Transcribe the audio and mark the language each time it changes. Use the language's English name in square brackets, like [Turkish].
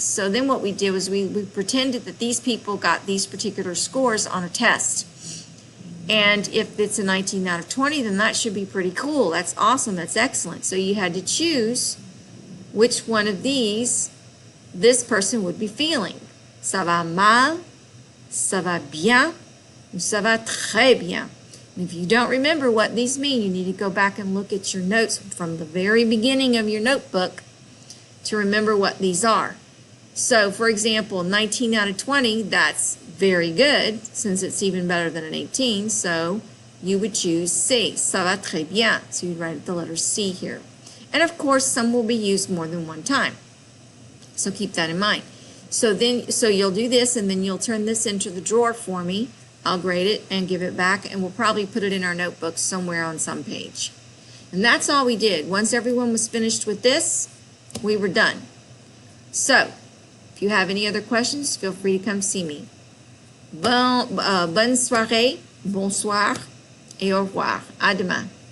[English] So then what we did was we pretended that these people got these particular scores on a test. And if it's a 19 out of 20, then that should be pretty cool. That's awesome. That's excellent. So you had to choose which one of these this person would be feeling. [French] Ça va mal, ça va bien, ou ça va très bien. [English] And if you don't remember what these mean, you need to go back and look at your notes from the very beginning of your notebook to remember what these are. So, for example, 19 out of 20, that's very good, since it's even better than an 18. So you would choose C, [French] ça va très bien. [English] So you'd write the letter C here. And of course, some will be used more than one time. So keep that in mind. So you'll do this, and then you'll turn this into the drawer for me. I'll grade it and give it back, and we'll probably put it in our notebook somewhere on some page. And that's all we did. Once everyone was finished with this, we were done. So, if you have any other questions, feel free to come see me. [French] Bonne soirée, bonsoir, et au revoir. À demain.